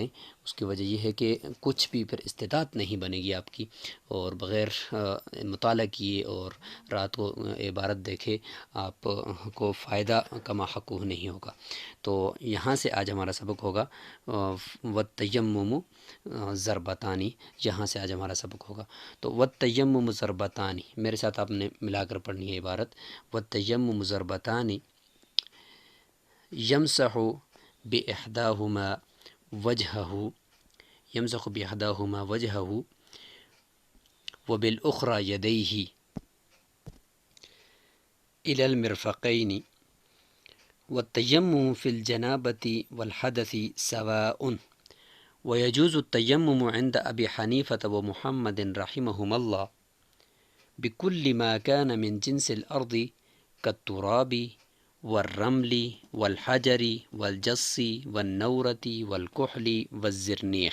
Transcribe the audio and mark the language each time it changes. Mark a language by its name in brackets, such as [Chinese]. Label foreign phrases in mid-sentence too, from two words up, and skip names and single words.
[Urdu] اس کی وجہ یہ ہے کہ کچھ بھی پھر استطاعت نہیں بنے گی آپ کی، اور بغیر مطالعہ کیے اور رات کو عبارت دیکھے آپ کو فائدہ [Arabic] کما حقوق [Urdu] نہیں ہوگا۔ تو یہاں سے آج ہمارا سبق ہوگا [Arabic] والتیمم ضربتانی، [Urdu] یہاں سے آج ہمارا سبق ہوگا۔ تو [Arabic] والتیمم ضربتانی، [Urdu] میرے ساتھ آپ نے ملا کر پڑھنی ہے عبارت۔ [Arabic] والتیمم ضربتانی یمسح باحداہما وجہہ، یمسح باحداہما وجہہ وبالاخری یدیہ الی المرفقین، والتیمم فی الجنابۃ والحدث سواء، ويجوز التيمم عند أبي حنيفة ومحمد رحمهما الله بكل ما كان من جنس الأرض كالتراب والرمل والحجر والجص والنورة والكحل والزرنيخ.